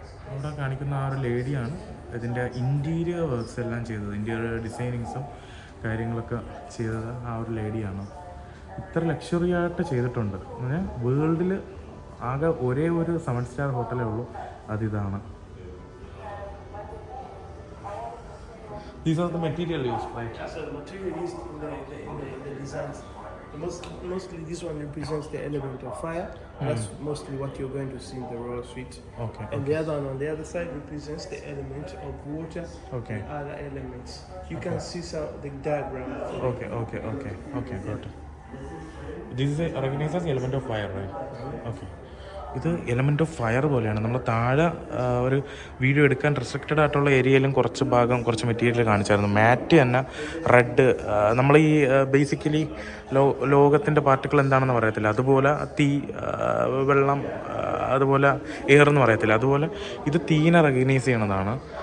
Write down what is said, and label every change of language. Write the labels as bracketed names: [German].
[Malayalam] ഇവിടെ കാണിക്കുന്ന ആ ഒരു ലേഡിയാണ് ഇതിൻ്റെ ഇൻറ്റീരിയർ വർക്ക്സ് എല്ലാം ചെയ്തത്. ഇൻറ്റീരിയർ ഡിസൈനിങ്സും കാര്യങ്ങളൊക്കെ ചെയ്തത് ആ ഒരു ലേഡിയാണ്. ഇത്ര ലക്ഷറി ആയിട്ട് ചെയ്തിട്ടുണ്ട്. വേൾഡിൽ ആകെ ഒരേ ഒരു 7 സ്റ്റാർ ഹോട്ടലേ ഉള്ളൂ, അതിതാണ്. [English] These are the material used, right? So the material used in the designs. Mostly this one represents the element of fire. That's mostly what you're going to see in the royal suite. Okay. And the other one on the other side represents the element of water. Okay. And other elements. You can see the diagram. Okay, got it. This is recognized as element of fire, right? [Malayalam] Okay. ഇത് element of fire പോലെയാണ്. നമ്മൾ താഴെ ഒരു video എടുക്കാൻ restricted ആയിട്ടുള്ള ഏരിയയിലും കുറച്ച് ഭാഗം കുറച്ച് മെറ്റീരിയൽ കാണിച്ചായിരുന്നു. മാറ്റ് തന്നെ റെഡ്, നമ്മൾ ഈ ബേസിക്കലി ലോകത്തിൻ്റെ പാർട്ടിക്കിൾ എന്താണെന്ന് പറയത്തില്ല, അതുപോലെ തീ, വെള്ളം, അതുപോലെ എയർ എന്ന് പറയത്തില്ല, അതുപോലെ ഇത് തീനെ റെക്കഗ്നൈസ് ചെയ്യണതാണ്.